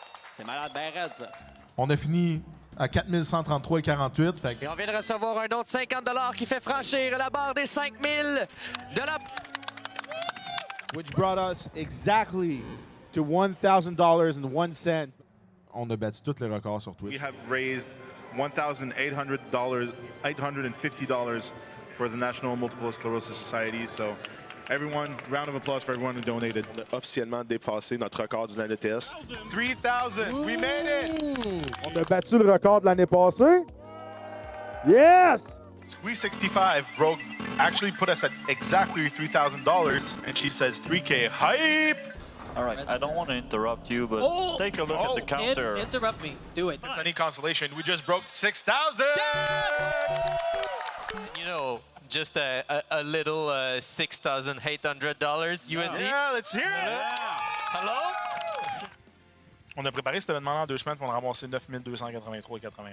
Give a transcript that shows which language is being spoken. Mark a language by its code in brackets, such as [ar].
[fr] C'est malade, ben raide, ça. On a fini à 4133,48. Et on vient de recevoir un don de 50 $ qui fait franchir la barre des 5000 de la... [en] Which brought us exactly to $1,000.01. [fr] On a battu tous les records sur Twitch. [en] We have raised $1,850 for the National Multiple Sclerosis Society. So, everyone, round of applause for everyone who donated. [fr] On a officiellement dépassé notre record de l'année TS. [en] 3,000! We made it! [fr] On a battu le record de l'année passée. [en] Yes! Squeeze65 actually put us at exactly $3,000, and she says 3K hype! All right, I don't want to interrupt you, but take a look at the counter. Interrupt me. Do it. If it's any consolation, we just broke 6,000! You know, just a little $6,800 USD. Yeah, let's hear it! Hello? [fr] On a préparé cet événement en 2 semaines pour en ramasser 9,283,91.